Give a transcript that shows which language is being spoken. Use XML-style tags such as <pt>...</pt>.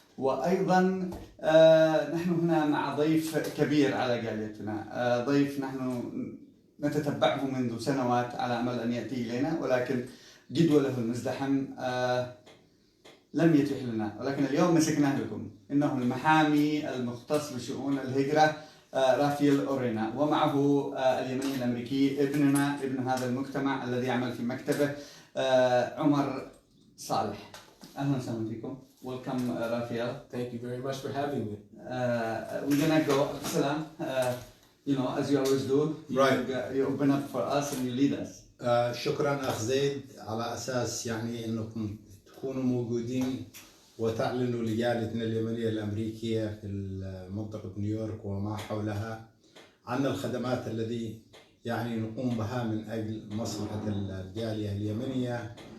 <ar>وأيضا نحن هنا مع ضيف كبير على جاليتنا، ضيف نحن نتتبعه منذ سنوات على أمل أن يأتي إلينا، ولكن جدوله المزدحم لم يتيح لنا، ولكن اليوم مسكناه لكم. إنه المحامي المختص بشئون الهجرة رافيل ارينا، ومعه اليمني الامريكي ابن هذا المجتمع الذي يعمل في مكتبه عمر صالح. اهلا وسهلا فيكم.</ar> <en>Welcome Rafael. Thank you very much for having me. We're gonna go Salam. As you always do. Right. You open up for us and you lead us.</en> <ar>شكرا أخ زيد، على أساس يعني أنكم تكونوا موجودين وتعلنوا لجاليتنا اليمنية الأمريكية في منطقة نيويورك وما حولها عن الخدمات التي يعني نقوم بها من أجل مصلحة الجالية اليمنية</ar>